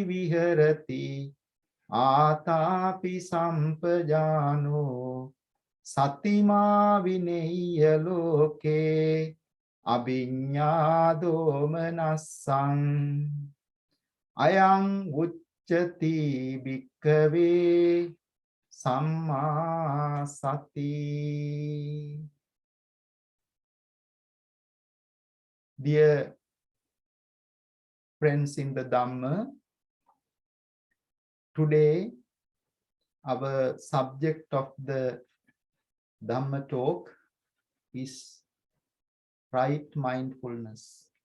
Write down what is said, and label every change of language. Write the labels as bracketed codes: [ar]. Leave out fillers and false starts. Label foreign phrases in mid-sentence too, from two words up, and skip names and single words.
[pi] viharati Atapi sampajano Satima vineyya loke Abhinya domanasang Ayang uccati bhikkave Samma sati. [en] Dear friends in the Dhamma, today our subject of the Dhamma talk is right mindfulness.